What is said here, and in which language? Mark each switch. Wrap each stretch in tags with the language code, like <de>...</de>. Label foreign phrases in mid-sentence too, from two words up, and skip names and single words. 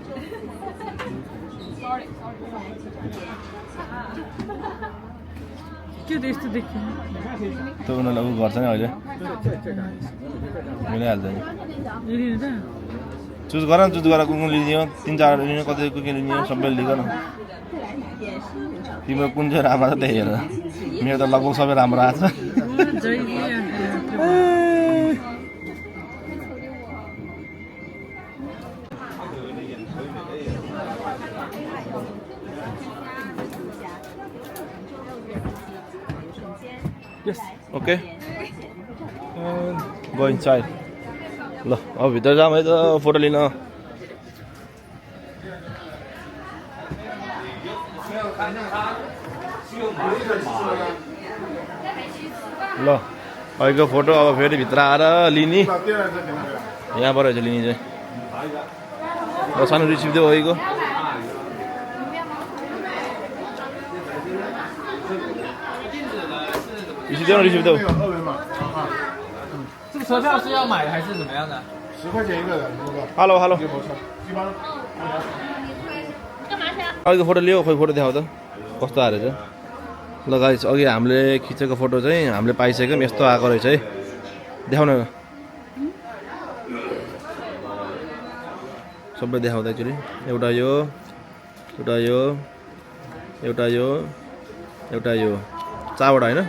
<ne>त्यो उनीहरूले उ गर्छ नि अहिले, मिलाइहाल्छ नि। चुज गर न, चुज गरेर कुन लिने हो, 3-4 लिने, कति के लिने हो सबै लिग न। तिम्रो कुन चाहिँ राम्रो छ त्यही हेर। मेरो त लगभग सबै राम्रो आएको छ।</ne> <en>Yes. Okay. Go inside.</en> <ne>ल अब भित्र जाऊँ है त फोटो लिन। ल अहिलेको फोटो अब फेरि भित्र आएर लिने, यहाँबाट चाहिँ लिने चाहिँ। ल सानो रिसिभ देऊ अहिलेको। रिसिभ देऊ।</ne> <zh>这个车票是要买还是怎么样的？10块钱一个人。</zh> <ne>Hello。अघिको फोटो लियो, खोइ फोटो देखाउ त कस्तो आएर चाहिँ। ल गाइस अघि हामीले खिचेको फोटो चाहिँ हामीले पाइसक्यौँ, यस्तो आएको रहेछ है। देखाउन सबै देखाउँदा एकचोटि। एउटा यो, एउटा यो, एउटा यो, एउटा यो, 4वटा होइन?</ne>